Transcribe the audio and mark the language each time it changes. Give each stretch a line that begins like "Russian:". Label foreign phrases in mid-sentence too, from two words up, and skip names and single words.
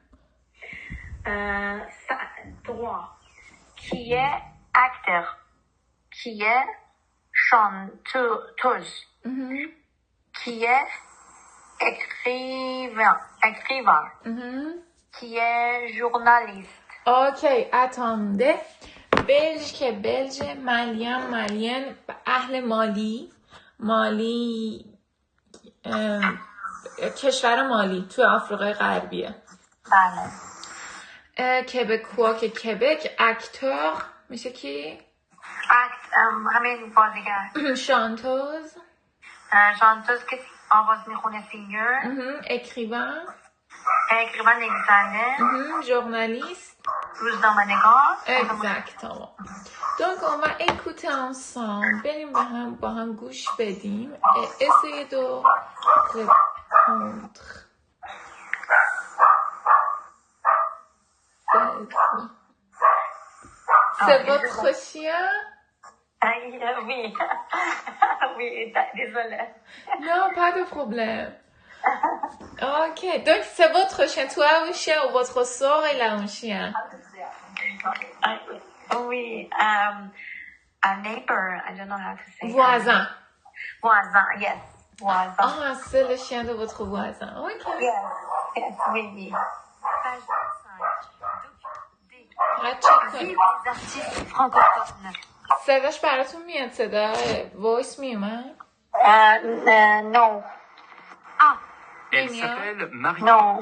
French: Droit. Qui est acteur? Qui est chanteuse? Qui est écrivain? Qui est journaliste?
Persian: اوکی attendez. بلژ که بلژ. مالین اهل مالی کشور مالی توی آفریقای غربیه. بله. کبکوا که کبک. اکتور میشه کی؟ همین بازیگر. شانتوز که آواز میخونه سینگر. اکریوان نویسنده. ژورنالیست روزنامه‌نگار.
French: exactement. Donc on va écouter ensemble.
Persian: بریم با هم گوش بدیم.
French: Essayez de répondre. C'est votre chien? Oui, désolé. Non, pas de problème. Ok, donc c'est votre chien. Tu as un chien ou votre soeur elle a un chien? Oui,
English: a neighbor. I don't know how to say.
French: Voisin, yes. Voisin. Ah, c'est le chien de votre voisin. Ok. Yes, oui. Vive les artistes francophones.
Persian: صداش براتون میاد؟ صدا وایس میومد؟
English: No.
French: Elle s'appelle Marie.
English: No.